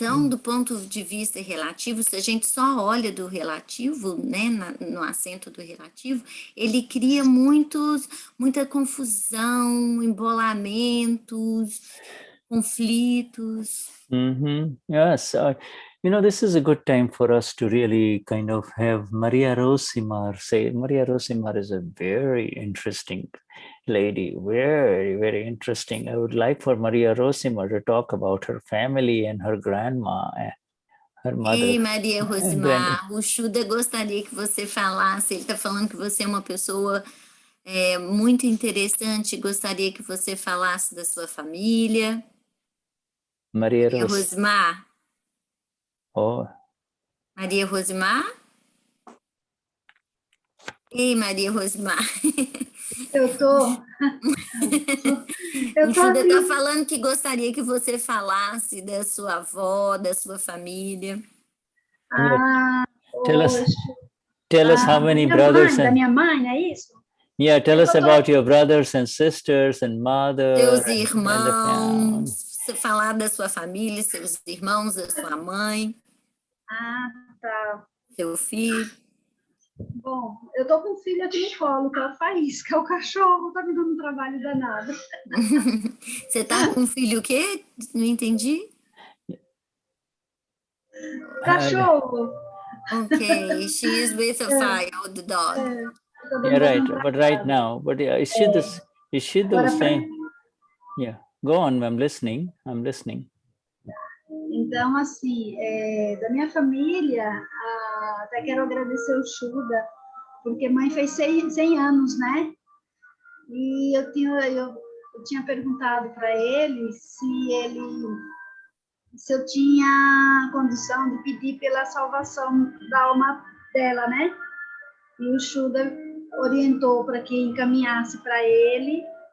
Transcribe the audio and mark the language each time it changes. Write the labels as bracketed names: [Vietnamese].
[Portuguese] Então, do ponto de vista relativo, se a gente só olha do relativo, né, no acento do relativo, ele cria muita confusão, embolamentos, conflitos. [English] Yes, this is a good time for us to really kind of have Maria Rosimar say. Maria Rosimar is a very interesting lady, very, very interesting. I would like for Maria Rosimar to talk about her family and her grandma, her mother. [Portuguese] Ei, Maria Rosimar, o Shuddha gostaria que você falasse, ele está falando que você é uma pessoa muito interessante, gostaria que você falasse da sua família. Maria Rosimar. Oh. Maria Rosimar? Ei, Maria Rosimar. Eu tô. O Shuddha está falando que gostaria que você falasse da sua avó, da sua família. [English] Tell us how many brothers [Portuguese] da minha mãe, é isso? [English] Yeah, tell us about your brothers and sisters and mother. [Portuguese] Seus irmãos, você falar da sua família, seus irmãos, da sua mãe. Tá. Seu filho. Bom, eu tô com um filho aqui no colo, que é o Faísca, o cachorro tá me dando um trabalho danado. Você tá com um filho o quê? Não entendi. Cachorro. [English] Okay, she is with a fire, the dog. Yeah, right. But right now, is she the same? Yeah, go on. I'm listening. [Portuguese] Então, assim, da minha família, até quero agradecer o Shuddha, porque mãe fez 100 anos, né? E eu tinha perguntado para ele se eu tinha condição de pedir pela salvação da alma dela, né? E o Shuddha orientou para que encaminhasse para ele